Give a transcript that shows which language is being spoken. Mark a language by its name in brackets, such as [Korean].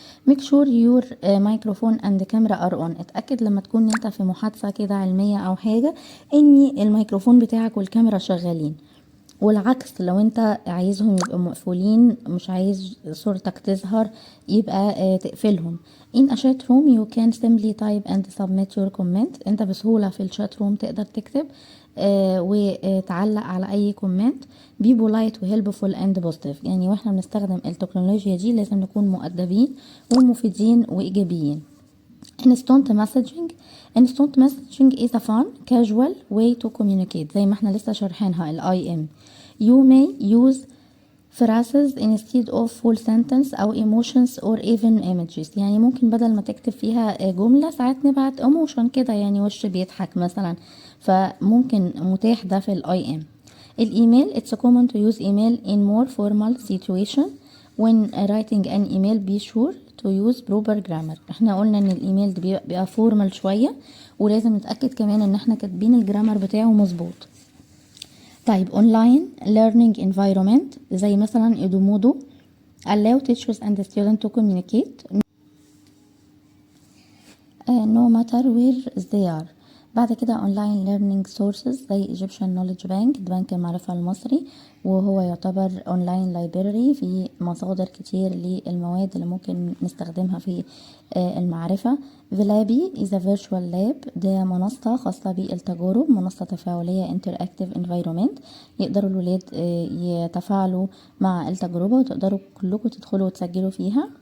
[English] make sure your microphone and camera are on، [Arabic] اتأكد لما تكون انت في محادثة كده علمية او حاجة ان الميكروفون بتاعك والكاميرا شغالين، والعكس لو انت عايزهم يبقوا مقفولين، مش عايز صورتك تظهر، يبقى تقفلهم. [English] in a chat room you can simply type and submit your comment، [Arabic] انت بسهولة في الشات روم تقدر تكتب وتعلق على اي كومنت. [English] be polite [Arabic] و [English] helpful and positive، [Arabic] يعني واحنا بنستخدم التكنولوجيا دي لازم نكون مؤدبين ومفيدين وايجابيين. [English] instant messaging. instant messaging is a fun casual way to communicate، [Arabic] زي ما احنا لسه شارحينها ال IM. [English] you may use phrases instead of full sentence أو emotions or even images، [Arabic] يعني ممكن بدل ما تكتب فيها جملة ساعات نبعت emotion كده، يعني وش بيضحك مثلا، فممكن متاح ده في ال IM. [English] الإيميل it's common to use email in more formal situation. when writing an email be sure to use proper grammar. [Arabic] احنا قلنا ان الايميل ده بيبقى فورمال شوية، ولازم نتأكد كمان ان احنا كاتبين الجرامر بتاعه مظبوط. [English] طيب online learning environment [Arabic] زي مثلا إدومودو [English] allow teachers and students to communicate no matter where they are. [Arabic] بعد كده [English] online learning sources [Arabic] زي Egyptian Knowledge Bank، ده بنك المعرفة المصري، وهو يعتبر [English] online library [Arabic] في مصادر كتير للمواد اللي ممكن نستخدمها في المعرفة. فيلابي [English] is a virtual lab، [Arabic] ده منصة خاصة بالتجارب، منصة تفاعلية [English] interactive environment، [Arabic] يقدروا الولاد يتفاعلوا مع التجربة وتقدروا كلكم تدخلوا وتسجلوا فيها.